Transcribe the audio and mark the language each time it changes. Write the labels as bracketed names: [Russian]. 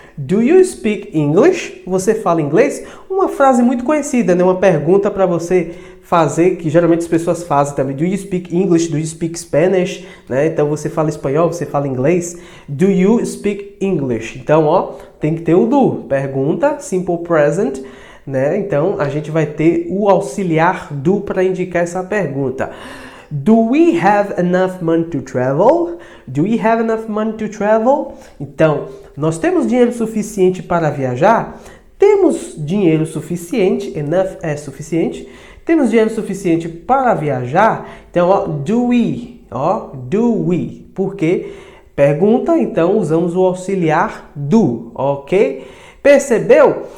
[English] Do you speak English? [Portuguese] Você fala inglês? Uma frase muito conhecida, né? Uma pergunta para você fazer, que geralmente as pessoas fazem também. Do you speak English? [English] Do you speak Spanish? [Portuguese] Né? Então você fala espanhol, você fala inglês. [English] Do you speak English? [Portuguese] Então, ó, tem que ter o do. Pergunta, simple present, né? Então a gente vai ter o auxiliar do para indicar essa pergunta. [English] Do we have enough money to travel? Do we have enough money to travel? [Portuguese] Então, nós temos dinheiro suficiente para viajar? Temos dinheiro suficiente, enough é suficiente. Temos dinheiro suficiente para viajar? Então, ó, do we, Por quê? Pergunta, então usamos o auxiliar do, ok? Percebeu?